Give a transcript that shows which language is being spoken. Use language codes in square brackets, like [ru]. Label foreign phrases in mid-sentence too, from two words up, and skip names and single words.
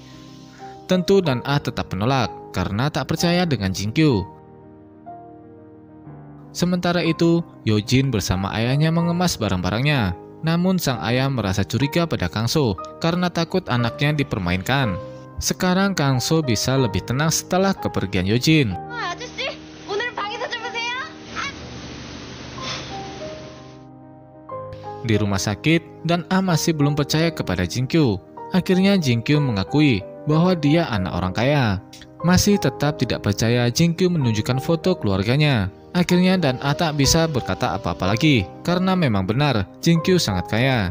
[id] Tentu Dan-a tetap menolak karena tak percaya dengan Jin-kyu. Sementara itu, Yojin bersama ayahnya mengemas barang-barangnya. Namun sang ayah merasa curiga pada Kang So karena takut anaknya dipermainkan. Sekarang Kang So bisa lebih tenang setelah kepergian Yojin. [ko] 아저씨, 오늘은 방에서 주무세요. [id] Di rumah sakit, Dan-a masih belum percaya kepada Jin-kyu. Akhirnya Jin-kyu mengakui bahwa dia anak orang kaya. Masih tetap tidak percaya Jin-kyu menunjukkan foto keluarganya. Akhirnya Dan-a tak bisa berkata apa-apa lagi karena memang benar Jin-kyu sangat kaya.